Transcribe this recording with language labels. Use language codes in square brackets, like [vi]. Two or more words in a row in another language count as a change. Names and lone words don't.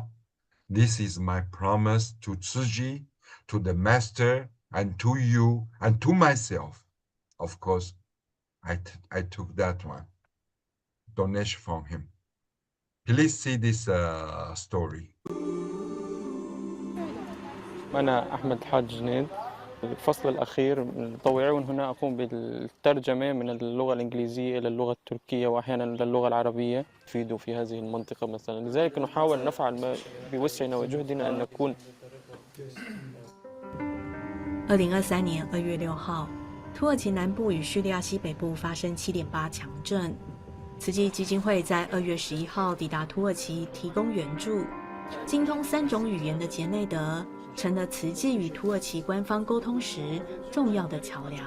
[en] This is my promise to Tsuji, to the master, and to you, and to myself. Of course, I took that one, donation from him. Please see this story. [ar] أنا أحمد حاج جنيد. الفصل الأخير من التطوعي، ومن هنا أقوم بالترجمة من اللغة الإنجليزية إلى اللغة التركية وأحيانا إلى اللغة العربية تفيد في هذه المنطقة مثلا. لذلك نحاول نفعل ما بوسعنا وجهدنا أن نكون. [zh] 2023 年2月6号，土耳其南部与叙利亚西北部发生7.8强震。慈济基金会在2月11号抵达土耳其提供援助。精通3种语言的杰内德成了慈济与土耳其官方沟通时重要的桥梁。